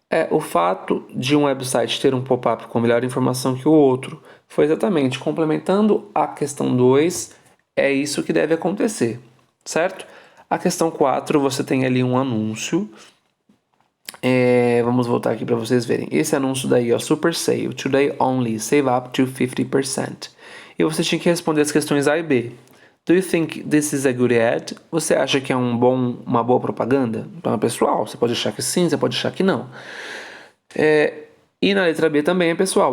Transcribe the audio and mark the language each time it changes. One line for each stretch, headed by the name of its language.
Portuguese: O fato de um website ter um pop-up com melhor informação que o outro foi exatamente complementando a questão 2, é isso que deve acontecer, certo? A questão 4, você tem ali um anúncio. Vamos voltar aqui para vocês verem. Esse anúncio daí, ó,
English: Super Sale, Today Only, Save Up to 50%.
Portuguese: E você tinha que responder as questões A e B.
English: Do you think this is a good ad?
Portuguese: Você acha que é uma boa propaganda? Então, pessoal, você pode achar que sim, você pode achar que não. E na letra B também é pessoal.